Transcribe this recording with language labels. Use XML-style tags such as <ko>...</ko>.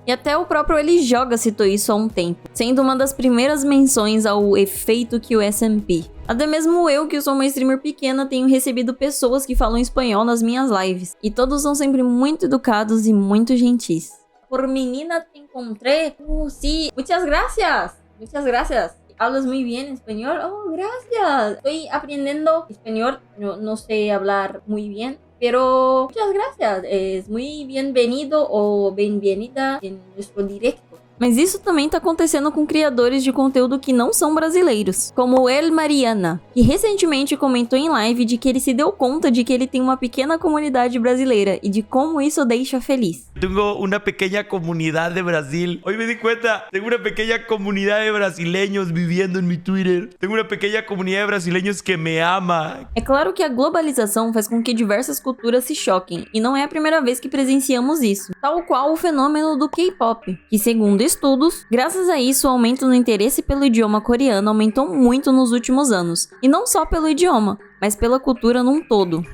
<pt>E até o próprio Ele Joga citou isso há um tempo, sendo uma das primeiras menções ao efeito QSMP. Até mesmo eu, que sou uma streamer pequena, tenho recebido pessoas que falam espanhol nas minhas lives, e todos são sempre muito educados e muito gentis.</pt> <es>Por menina te encontré, sí, muchas gracias. hablas muy bien español. Oh, gracias. Estoy aprendiendo español. No sé hablar muy bien. Pero muchas gracias. Es muy bienvenido o bienvenida en nuestro directo.</es> <pt>Mas isso também tá acontecendo com criadores de conteúdo que não são brasileiros, como o El Mariana, que recentemente comentou em live de que ele se deu conta de que ele tem uma pequena comunidade brasileira e de como isso o deixa feliz.</pt> <es>Tengo una pequeña comunidad de Brasil. Hoy me di cuenta, tengo una pequeña comunidad de brasileños viviendo en mi Twitter. Tengo una pequeña comunidad de brasileños que me ama.</es> <pt>É claro que a globalização faz com que diversas culturas se choquem, e não é a primeira vez que presenciamos isso, tal qual o fenômeno do K-pop, que segundo estudos, graças a isso o aumento no interesse pelo idioma coreano aumentou muito nos últimos anos, e não só pelo idioma, mas pela cultura num todo.</pt>